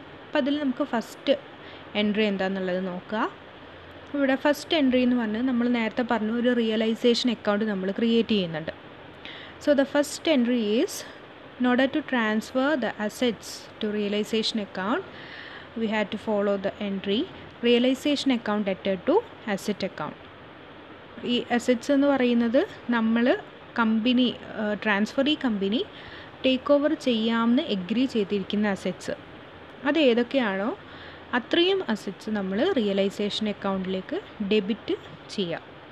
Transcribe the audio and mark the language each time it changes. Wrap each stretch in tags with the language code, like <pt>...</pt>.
<ml>അപ്പോൾ അതിൽ നമുക്ക് ഫസ്റ്റ് എൻട്രി എന്താണെന്നുള്ളത് നോക്കുക. ഇവിടെ ഫസ്റ്റ് എൻട്രി എന്ന് പറഞ്ഞാൽ നമ്മൾ നേരത്തെ പറഞ്ഞു ഒരു റിയലൈസേഷൻ അക്കൗണ്ട് നമ്മൾ ക്രിയേറ്റ് ചെയ്യുന്നുണ്ട്.</ml> <en>So the first entry is, in order to transfer the assets to realization account, we had to follow the entry realization account debtor to asset account.</en> <ml>ഈ assets എന്ന് പറയുന്നത് നമ്മൾ company transferee company take over ചെയ്യാമെന്ന് agree ചെയ്തിരിക്കുന്ന assets, അത് ഏതൊക്കെയാണോ അത്രയും assets നമ്മൾ realisation അക്കൗണ്ടിലേക്ക് ഡെബിറ്റ് ചെയ്യാം.</ml>